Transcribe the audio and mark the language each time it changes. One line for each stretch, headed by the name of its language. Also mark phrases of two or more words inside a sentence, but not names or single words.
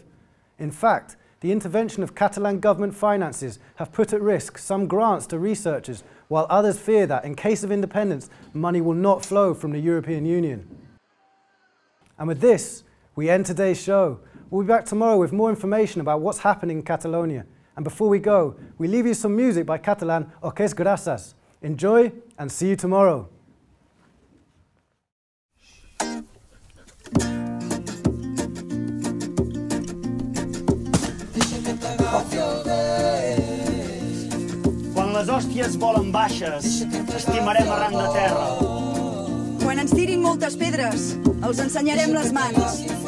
English: In fact, the intervention of Catalan government finances have put at risk some grants to researchers, while others fear that, in case of independence, money will not flow from the European Union. And with this, we end today's show. We'll be back tomorrow with more information about what's happening in Catalonia. And before we go, we leave you some music by Catalan Oques Grasas. Enjoy and see you tomorrow.
Catalan: Quan les hòsties volen baixes, estimarem arran de terra. Quan ens tirin moltes pedres, els ensenyarem les mans.